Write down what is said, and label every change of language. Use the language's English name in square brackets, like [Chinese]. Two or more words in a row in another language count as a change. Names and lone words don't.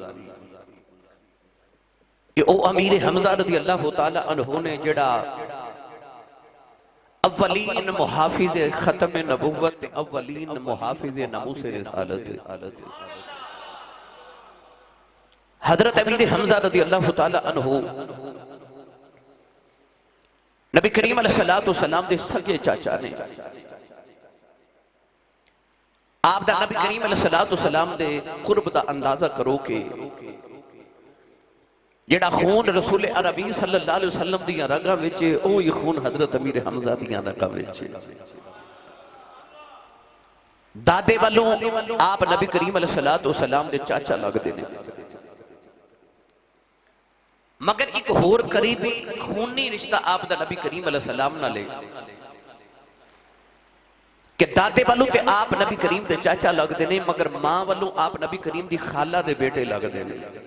[Punjabi] کہ او امیر حمزہ رضی اللہ تعالی عنہ نے جڑا اولین محافظ ختم نبوت، اولین محافظ ناموس رسالت، حضرت امیر حمزہ رضی اللہ تعالی عنہ نبی کریم علیہ السلام دے سگے چاچا نے۔ آپ دا نبی کریم علیہ السلام دے قرب دا اندازہ کرو کہ جڑا خون رسول عربی صلی اللہ علیہ وسلم دیاں رگاں وچ اوہی خون حضرت امیر حمزہ دیاں رگاں وچ۔ دادے والوں آپ نبی کریم علیہ السلام دے چاچا لگ دے نے، مگر ایک ہور قریبی خونی رشتہ آپ دا نبی کریم علیہ السلام نہ لے کہ دادے والوں تے آپ نبی کریم دے چاچا لگ دے نے، مگر ماں والوں آپ نبی کریم دی خالہ دے بیٹے لگ دے نے۔